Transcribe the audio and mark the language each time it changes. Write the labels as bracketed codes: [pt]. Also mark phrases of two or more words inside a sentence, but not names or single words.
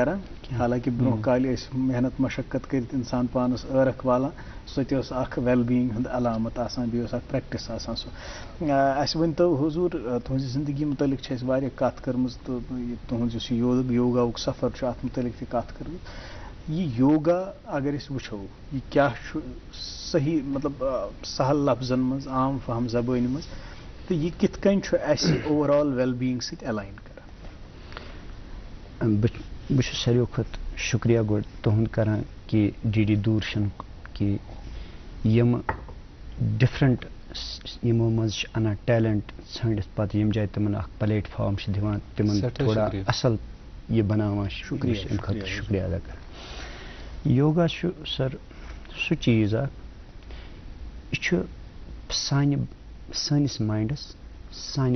[ks] کران حالانکہ برونٛہہ کالہِ ٲسۍ محنت مشقت کٔرِتھ انسان پانس ٲرکھ والان سۄ تہِ ٲس اکھ [en] well being [ks] ہُنٛد علامت آسان بیٚیہِ اوس اکھ پریکٹس آسان سُہ اسہِ ؤنۍتو حضوٗر تُہنٛزِ زندگی متعلق چھِ اَسہِ واریاہ کتھ کٔرمٕژ تہٕ تُہنٛد یُس یہِ یوگاہُک سفر چھُ اتھ متعلق تہِ کتھ کٔرمٕژ یہ یوگا اگر أسۍ وٕچھو یہ کیاہ چھُ صحیح مطلب سہل لفظن منٛز عام فہم زبٲنۍ منٛز تہٕ یہ کِتھ کٔنۍ چھُ اسہِ [en] over all well being [ks] سۭتۍ الاین کران بہٕ چھُس ساروِیو کھۄتہٕ شُکریہ گۄڈٕ تُہُنٛد کران کہ DD دوٗرشن کہ یِم ڈفرنٹ یِمو منٛز چھِ انان ٹیلنٹ ژھٲنڈِتھ پتہٕ ییٚمہِ جایہِ تِمن اکھ پلیٹ فارم چھِ دِوان تِمن تھوڑا اصل یہ بناوان شُکریہ امہِ خٲطرٕ شُکریہ ادا کران یوگا چھُ سر سُہ چیٖز اکھ یہِ چھُ سٲنِس مایِنڈس سانہِ